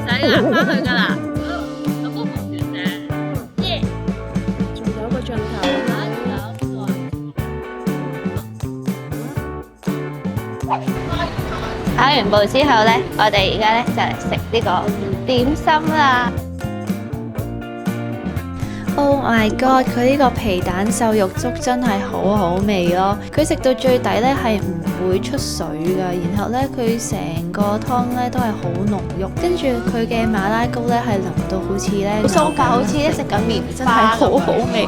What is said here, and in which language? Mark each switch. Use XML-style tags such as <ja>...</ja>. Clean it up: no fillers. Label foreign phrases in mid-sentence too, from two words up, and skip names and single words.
<yue>使行翻去㗎啦。咁都好遠嘅。耶！仲有一個盡頭。跑完步之後咧，我哋而家咧就嚟食呢個點心啦。</yue> <en>Oh my god！</en> <yue>佢呢個皮蛋瘦肉粥真係好好味咯，佢食到最底咧係唔會出水噶，然後咧佢成個湯咧都係好濃郁，跟住佢嘅馬拉糕咧係淋到好似咧酥化，好似咧食緊棉真係好好味。</yue>